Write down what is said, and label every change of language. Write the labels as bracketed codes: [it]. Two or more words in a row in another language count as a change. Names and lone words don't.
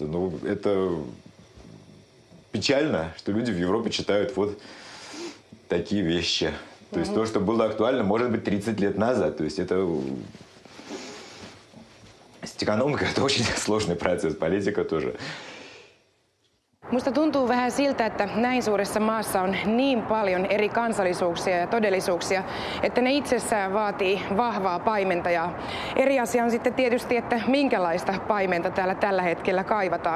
[ru] Ну, это печально, что люди в Европе читают вот такие вещи. То есть то, что было актуально, может быть, 30 лет назад. То есть это с экономикой это очень сложный процесс, политика тоже. [fi] Musta tuntuu vähän siltä, että näin suuressa maassa on niin paljon eri kansallisuuksia ja todellisuuksia, että ne itsessään vaatii vahvaa paimentajaa. Eri asia on sitten tietysti, että minkälaista paimenta täällä tällä hetkellä kaivataan.